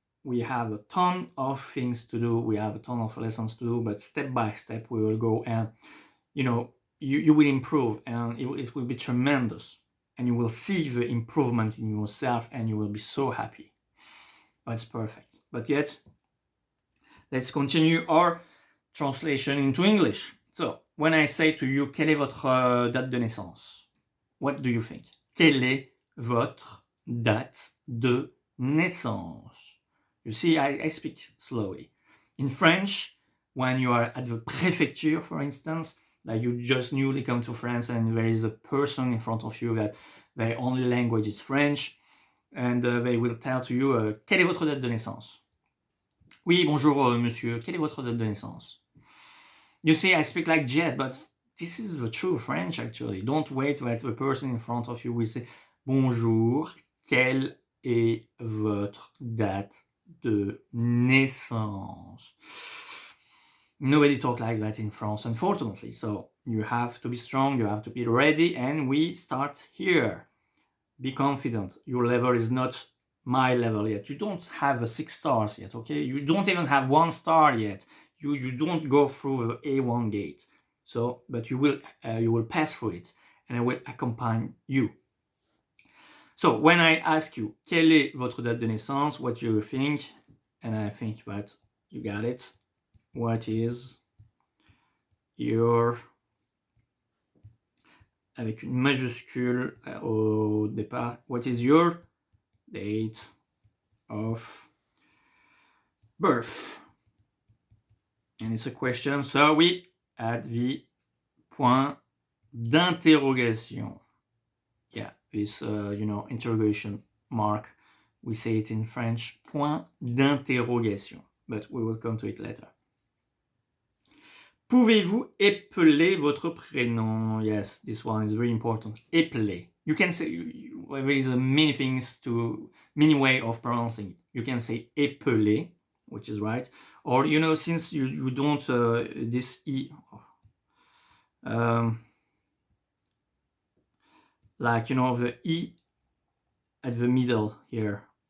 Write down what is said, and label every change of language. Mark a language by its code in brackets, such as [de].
[en] We have a ton of things to do. We have a ton of lessons to do, but step by step we will go, and you will improve, and it will be tremendous, and you will see the improvement in yourself, and you will be so happy. That's perfect. But yet, let's continue our translation into English. So, when I say to you, [fr] quelle est votre date de naissance? [en] What do you think? [fr] Quelle est votre date de naissance? [en] You see, I speak slowly. In French, when you are at the préfecture, for instance, like you just newly come to France and there is a person in front of you that their only language is French, and they will tell to you, [fr] quelle est votre date de naissance? Oui, bonjour, monsieur, quelle est votre date de naissance? [en] You see, I speak like Jet, but this is the true French, actually. Don't wait that the person in front of you will say, [fr] bonjour, quelle est votre date de naissance? [en] Nobody talks like that in France, unfortunately. So you have to be strong, you have to be ready, and we start here. Be confident. Your level is not my level yet. You don't have 6 stars yet, okay? You don't even have 1 star yet. You don't go through the A1 gate. So, but you will pass through it, and I will accompany you. So when I ask you, [fr] quelle est votre date de naissance? [en] What do you think? And I think that you got it. What is your, [fr] avec une majuscule au départ, [en] what is your date of birth? And it's a question, so we add the point d'interrogation. Yeah, this, interrogation mark. We say it in French, point d'interrogation, but we will come to it later. [fr] Pouvez-vous épeler votre prénom? [en] Yes, this one is very important. Épeler. You can say, there is many way of pronouncing it. You can say épeler, which is right. Or, since you don't, this E, like, the E at the middle here.